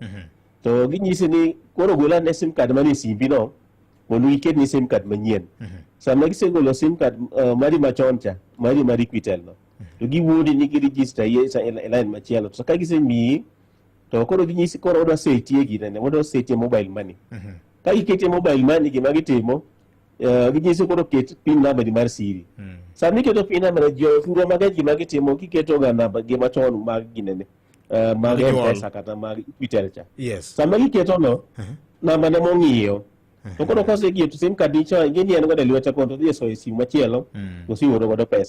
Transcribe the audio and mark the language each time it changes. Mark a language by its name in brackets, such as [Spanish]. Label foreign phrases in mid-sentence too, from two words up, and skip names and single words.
[Luo (Kenya and Tanzania)] To ginyisi ni koro gola ne [English] sim card [Luo (Kenya and Tanzania)] manie simbi no mondo iket ni [English] sim card [Luo (Kenya and Tanzania)] manyien. Sama gisegolo [English] sim card [Luo (Kenya and Tanzania)] mari machon cha, mari Equitel no. To giwuoni ni gi-register e line machielo. To ka gisemiyi to koro ginyisi koro odwa setie ginene, odwa setie [English] mobile money. [Luo (Kenya and Tanzania)] Ka iketie [English] mobile money [Luo (Kenya and Tanzania)] gima gitimo, ginyisi koro ket [English] pin number [Luo (Kenya and Tanzania)] ni mar siri. Sama iketo [English] pin number [Luo (Kenya and Tanzania)] jo fungo magaj gima gitimo, kiketo ga namba gima chon mag ginene. Mag M-Pesa kata mag Equitel cha. Yes. Sama giketo no, namba ne mong'iyo. To koro kosegieto [English] sim card [Luo (Kenya and Tanzania)] ni cha, ingeni en godo lwete konto dhi so sim machielo, to sioro godo pesa.